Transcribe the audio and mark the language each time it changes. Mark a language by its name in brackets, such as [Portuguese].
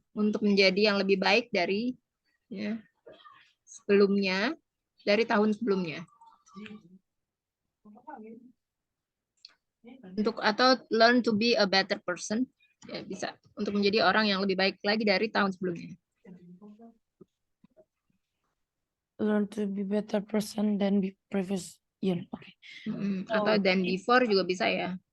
[Indonesian] Untuk menjadi yang lebih baik dari ya, sebelumnya, dari tahun sebelumnya. Atau [English] learn to be a better person. [Indonesian] Ya, bisa. Untuk menjadi orang yang lebih baik lagi dari tahun sebelumnya. [English] Learn to be better person than be previous year. Okay. [Indonesian] Atau [English] than before [Indonesian] juga bisa ya.